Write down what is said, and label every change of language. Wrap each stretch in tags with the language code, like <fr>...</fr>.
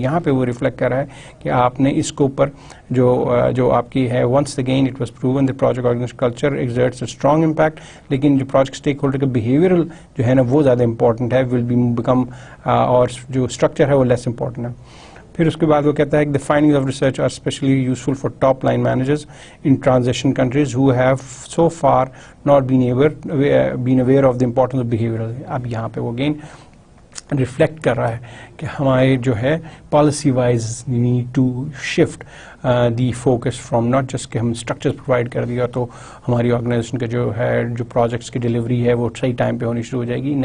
<ur>تو یہاں پہ وہ ریفلیکٹ کر رہا ہے کہ آپ نے اس کے اوپر جو آپ کی ہے</ur> <en>Once again it was proven the project organization culture exerts a strong impact.</en> <ur>لیکن جو پروجیکٹ اسٹیک ہولڈر کا بیہیویئرل جو ہے نا وہ زیادہ امپورٹنٹ ہے،</ur> <en>will be become</en> <ur>اور جو اسٹرکچر ہے وہ لیس امپورٹنٹ ہے. پھر اس کے بعد وہ کہتا ہے کہ</ur> <en>the findings of research are especially useful for top line managers in transition countries who have so far not been aware of the importance of behavioral.</en> <ur>اب یہاں پہ وہ اگین ریفلیکٹ کر رہا ہے کہ ہمارے جو ہے policy wise</ur> <en>need to shift the focus from not just</en> <ur>کہ ہم اسٹرکچر پرووائڈ کر دیا تو ہماری آرگنائزیشن کا جو ہے جو پروجیکٹس کی ڈیلیوری ہے وہ صحیح ٹائم پہ ہونی شروع ہو جائے گی.</ur>